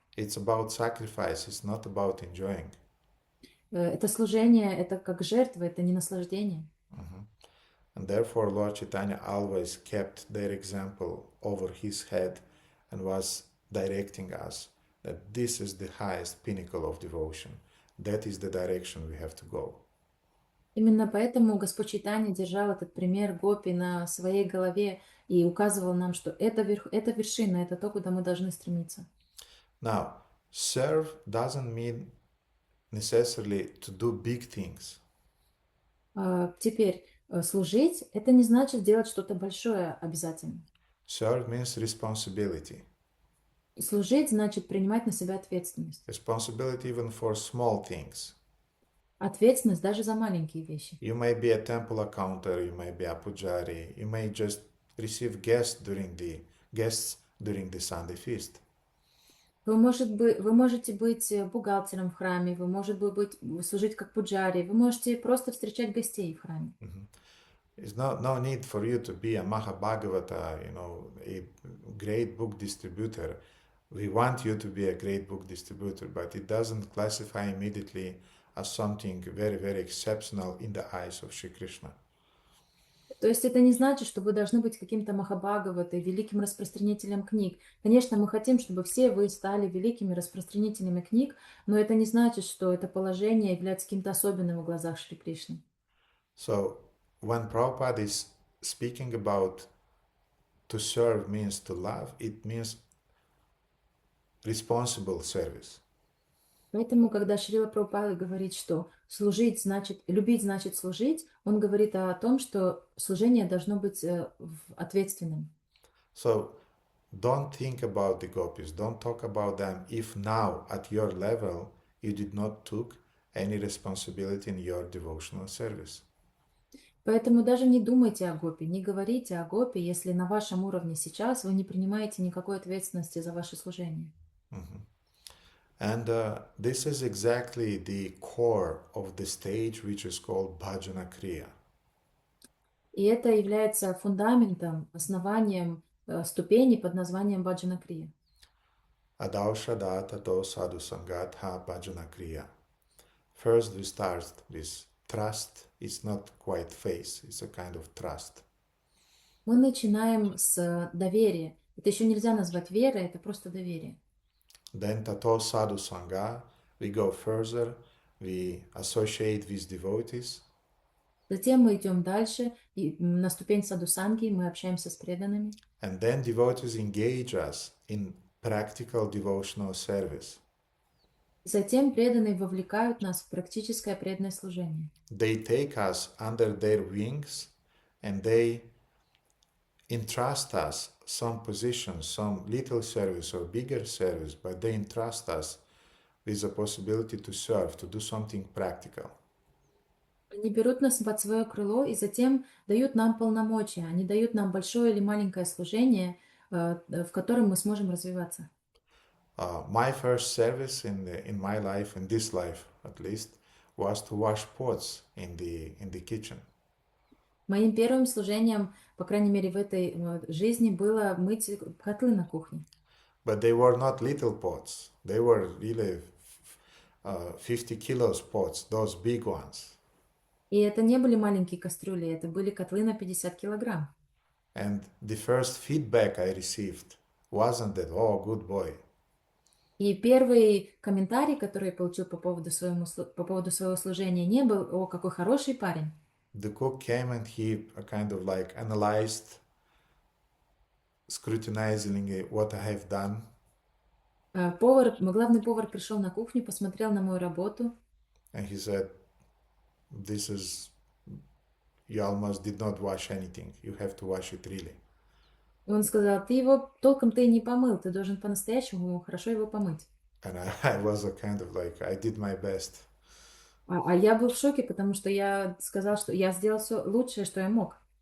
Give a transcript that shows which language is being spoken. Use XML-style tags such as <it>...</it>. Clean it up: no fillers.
<en>It's about sacrifice, it's not about enjoying.</en> <ru>Это служение, это как жертва, это не наслаждение.</ru> <en>And therefore Lord Chaitanya always kept their example over his head and was directing us that this is the highest pinnacle of devotion. That is the direction we have to go.</en> <ru>Именно поэтому Господь Чайтанья держал этот пример гопи на своей голове и указывал нам, что это вершина, это то, куда мы должны стремиться.</ru> <en>Now, serve doesn't mean necessarily to do big things.</en> <ru>Теперь, служить — это не значит делать что-то большое обязательно.</ru> <en>Serve means responsibility.</en> <ru>Служить значит принимать на себя ответственность.</ru> <en>Responsibility even for small things.</en> <ru>ответственность даже за маленькие вещи.</ru> <en>You may be a temple accountant, you may be a pujari, you may just receive guests during the Sunday feast.</en> <ru>Вы можете быть бухгалтером в храме, вы можете служить как пуджари, вы можете просто встречать гостей в храме.</ru> <en>There's no need for you to be a Mahabhagavata, a great book distributor. We want you to be a great book distributor, but it doesn't classify immediately as something very, very exceptional in the eyes of Shri Krishna.</en> <ru>То есть это не значит, что вы должны быть каким-то Махабхагаватой, великим распространителем книг. Конечно, мы хотим, чтобы все вы стали великими распространителями книг, но это не значит, что это положение является каким-то особенным в глазах Шри Кришны.</ru> <en>So, when Prabhupada is speaking about to serve means to love, it means responsible service.</en> <ru>Поэтому, когда Шрила Прабхупада говорит, что любить значит служить, он говорит о том, что служение должно быть ответственным.</ru> <en>So, don't think about the gopis, don't talk about them if now at your level you did not took any responsibility in your devotional service.</en> <ru>Поэтому даже не думайте о гопи, не говорите о гопи, если на вашем уровне сейчас вы не принимаете никакой ответственности за ваше служение.</ru> <en>And this is exactly the core of the stage which is called Bhajana Kriya.</en> <ru>И это является фундаментом, основанием ступени под названием Баджана Крия.</ru> <sa>Adaushada tato sadhu sangatha Bhajana Kriya.</sa> <en>First we start with trust. It's not quite faith, it's a kind of trust.</en> <ru>Мы начинаем с доверия. Это еще нельзя назвать верой, это просто доверие.</ru> <en>Then</en> <sa>tato sadhu sangha,</sa> <en>we go further, we associate with devotees.</en> <ru>Затем мы идем дальше, и на ступень садхусанги мы общаемся с преданными.</ru> <en>And then devotees engage us in practical devotional service.</en> <ru>Затем преданные вовлекают нас в практическое преданное служение.</ru> <en>They take us under their wings and they entrust us some position, some little service or bigger service, but they entrust us with the possibility to serve, to do something practical.</en> <ru>Они берут нас под свое крыло и затем дают нам полномочия. Они дают нам большое или маленькое служение, в котором мы сможем развиваться.</ru> <en>My first service in my life, in this life at least, was to wash pots in the kitchen.</en> <ru>Моим первым служением, по крайней мере в этой жизни, было мыть котлы на кухне.</ru> <en>But they were not little pots. They were really 50 kilos pots, those big ones.</en> <ru>И это не были маленькие кастрюли, это были котлы на 50 килограмм.</ru> <en>And the first feedback I received wasn't that, oh, good boy.</en> <ru>И первый комментарий, который я получил по поводу своего служения, не был: «О, какой хороший парень».</ru> <en>The cook came and he kind of like analyzed, scrutinizing what I have done.</en> <ru>Главный повар пришел на кухню, посмотрел на мою работу.</ru> <en>And he said, you almost did not wash anything. You have to wash it really.</en> <ru>И он сказал: ты его толком-то и не помыл, ты должен по-настоящему хорошо его помыть.</ru> <en>And I was a kind of like, I did my best.</en> <ru>А я был в шоке, потому что я сказал, что я сделал все лучшее, что я мог.</ru>